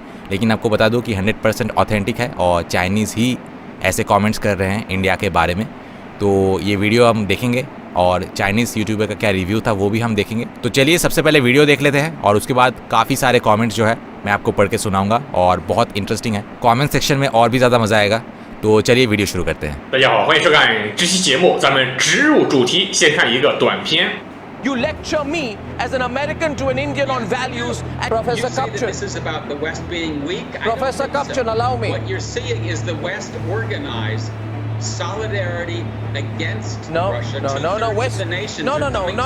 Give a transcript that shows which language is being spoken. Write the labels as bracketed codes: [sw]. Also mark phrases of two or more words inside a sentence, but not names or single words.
[hi] लेकिन आपको बता दूं कि 100% ऑथेंटिक है और चाइनीज़ ही ऐसे कमेंट्स कर रहे हैं इंडिया के बारे में। तो ये वीडियो हम देखेंगे और [en] Chinese YouTuber [hi] का क्या रिव्यू था वो भी हम देखेंगे। तो चलिए सबसे पहले वीडियो देख लेते हैं और उसके बाद काफ़ी सारे कमेंट्स जो है मैं आपको पढ़ के सुनाऊंगा और बहुत इंटरेस्टिंग है। [en] comment section [hi] में और भी ज़्यादा मज़ा आएगा। तो चलिए वीडियो शुरू करते हैं। [zh] 大家好，欢迎收看这期节目，咱们直入主题，先看一个短片。 [en] You lecture me as an American to an Indian on values. And Professor You say that Kapchan, this is about the West being weak. I don't Professor think so. Kapchan, allow me. What you're seeing is the West organize solidarity against No, Russia. no, no, no, Two-thirds West- of the nations no, are no, no, coming